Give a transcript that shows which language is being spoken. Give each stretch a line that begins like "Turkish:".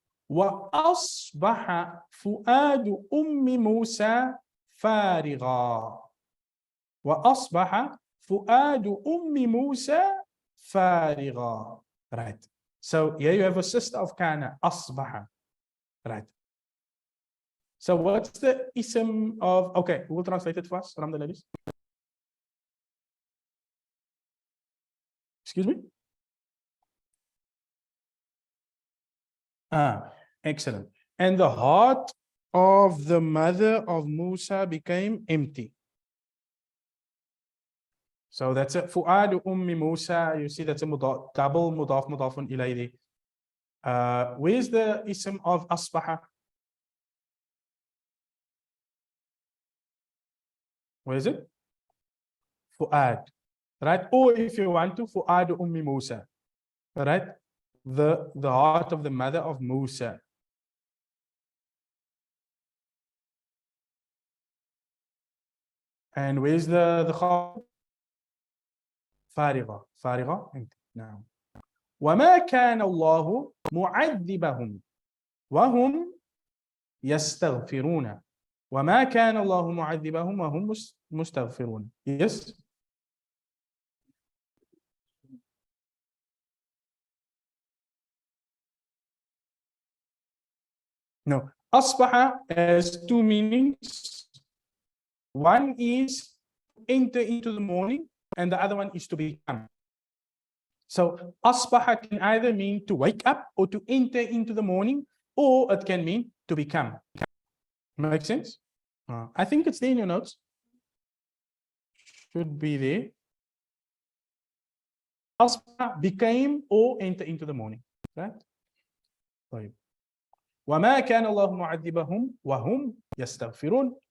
Arabic: وأصبح فؤاد أم موسى فارغا. وأصبح فؤاد أم موسى فارغا.
English: Right. So here you have a sister of Kana, Asbaha. Right. So what's the ism of, okay, we'll translate it first from the ladies. Excuse me? Excellent. And the heart of the mother of Musa became empty. So that's it. Fu'adu ummi Musa. You see that's a double mudaf mudafun ilayhi. Where's the ism of Asbaha? Where is it? Fu'ad. Right? Or if you want to, Fu'adu ummi Musa. Right? The heart of the mother of Musa. And where's the khabar?
Arabic: فارغة. فارغة
English: empty.
Arabic: نعم. وما كان الله معذبهم وهم يستغفرون. وما كان الله معذبهم وهم مستغفرون.
English: Yes. No. أصبح has two meanings. One is enter into the morning, and the other one is to become. So asbaha can either mean to wake up or to enter into the morning, or it can mean to become. Make sense? I think it's there in your notes. Should be there. Asbaha became or enter into the morning. Right?
Arabic: طيب. وما كان الله معذبهم وهم يستغفرون.